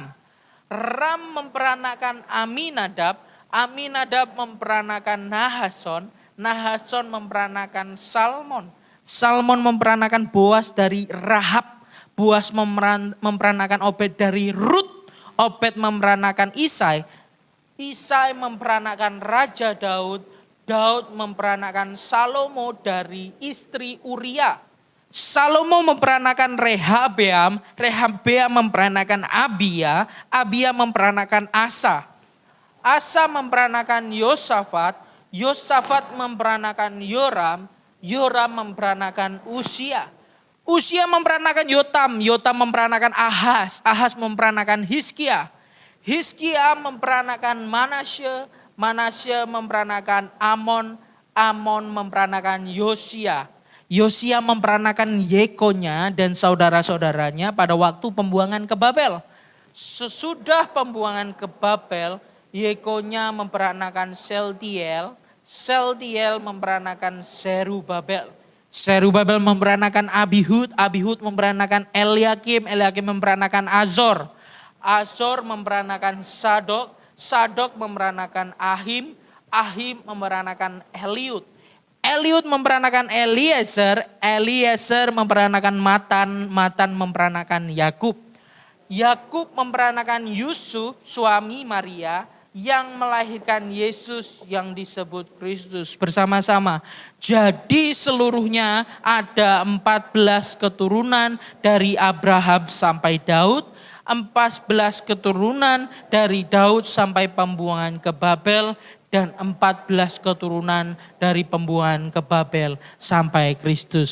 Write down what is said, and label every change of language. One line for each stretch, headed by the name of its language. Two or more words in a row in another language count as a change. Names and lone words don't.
Indonesian: Ram memperanakan Aminadab, Aminadab memperanakan Nahason, Nahason memperanakan Salmon, Salmon memperanakan Boas dari Rahab, Boas memperanakan Obed dari Rut, Obed memperanakan Isai, Isai memperanakan Raja Daud, Daud memperanakan Salomo dari istri Uria, Salomo memperanakan Rehabeam, Rehabeam memperanakan Abia, Abia memperanakan Asa. Asa memperanakan Yosafat, Yosafat memperanakan Yoram, Yoram memperanakan Usia. Usia memperanakan Yotam, Yotam memperanakan Ahaz, Ahaz memperanakan Hizkia. Hizkia memperanakan Manasye, Manasye memperanakan Amon, Amon memperanakan Yosia. Yosia memperanakan Yekonya dan saudara-saudaranya pada waktu pembuangan ke Babel. Sesudah pembuangan ke Babel, Yekonya memperanakan Seltiel, Seltiel memperanakan Zerubabel. Zerubabel memperanakan Abihud, Abihud memperanakan Eliakim, Eliakim memperanakan Azor. Azor memperanakan Sadok, Sadok memperanakan Ahim, Ahim memperanakan Eliud. Eliud memperanakan Eliezer, Eliezer memperanakan Matan, Matan memperanakan Yakub. Yakub memperanakan Yusuf, suami Maria, yang melahirkan Yesus yang disebut Kristus bersama-sama. Jadi seluruhnya ada 14 keturunan dari Abraham sampai Daud, 14 keturunan dari Daud sampai pembuangan ke Babel, dan 14 keturunan dari pembuangan ke Babel sampai Kristus.